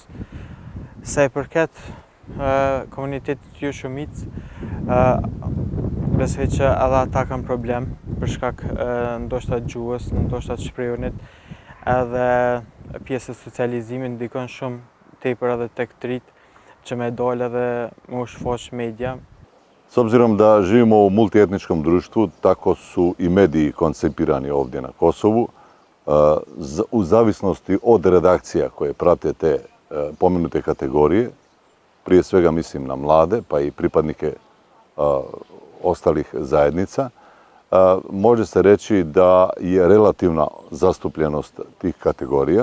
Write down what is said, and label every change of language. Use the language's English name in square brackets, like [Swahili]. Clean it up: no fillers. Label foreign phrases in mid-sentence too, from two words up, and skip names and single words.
[Albanian] Sa i përket komunitetit jo shumicë, besoj që edhe ata kanë problem për shkak ndoshta gjuhës, ndoshta të shprehunit, edhe pjesë e socializimit ndikon shumë tepër edhe tek trit që me dalë edhe me u shfaq media. [Bosnian] S obzirom da živimo u multietničkom društvu, tako su i mediji koncipirani ovdje na Kosovu, u zavisnosti od redakcija koje prate te pomenute kategorije, prije svega mislim na mlade, pa i pripadnike ostalih zajednica, može se reći da je relativna zastupljenost tih kategorija.